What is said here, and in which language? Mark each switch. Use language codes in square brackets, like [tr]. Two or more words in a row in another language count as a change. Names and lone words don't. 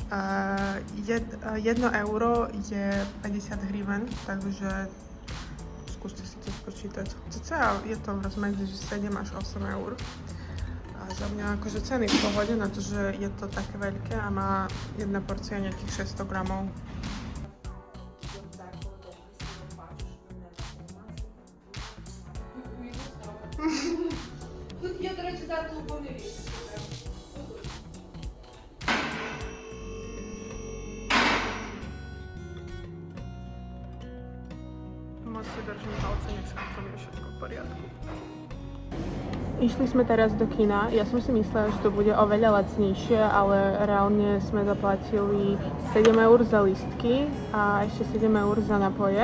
[sk] 1 euro je 50 hryven, takže skúste si to spočítať. Cca je to v rozmedzi 7 až 8 eur. A za mňa akože ceny v pohode na to, že je to také veľké a má jedna porcia nejakých 600 gramov. [uk] Тут є, до речі, зеркало помірі. [sk] Moc si držím palce, nech sa v tom je všetko v poriadku. Išli sme teraz do kina. Ja som si myslela, že to bude oveľa lacnejšie, ale reálne sme zaplatili 7 eur za lístky a ešte 7 eur za napoje.